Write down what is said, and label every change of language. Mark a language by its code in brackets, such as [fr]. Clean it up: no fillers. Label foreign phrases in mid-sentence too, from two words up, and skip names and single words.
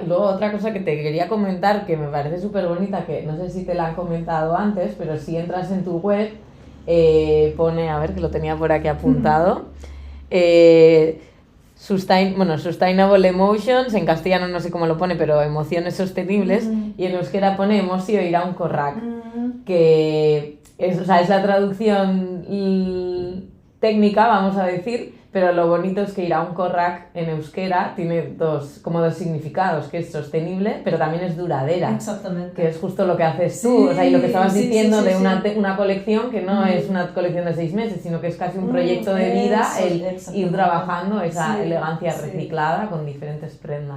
[es] Y luego otra cosa que te quería comentar, que me parece súper bonita, que no sé si te la han comentado antes, pero si entras en tu web, pone, a ver, que lo tenía por aquí apuntado, [en] Sustainable Emotions, [es] en castellano no sé cómo lo pone, pero emociones sostenibles, y en euskera pone [eu] emozio iraunkorrak, [es] que es la traducción técnica, vamos a decir, pero lo bonito es que iraunkorrak en euskera tiene dos significados, que es sostenible, pero también es duradera. Exactamente. Que es justo lo que haces tú, o sea, y lo que estabas diciendo de una colección que no es una colección de 6 meses, sino que es casi un proyecto de vida, ir trabajando esa elegancia reciclada con diferentes prendas.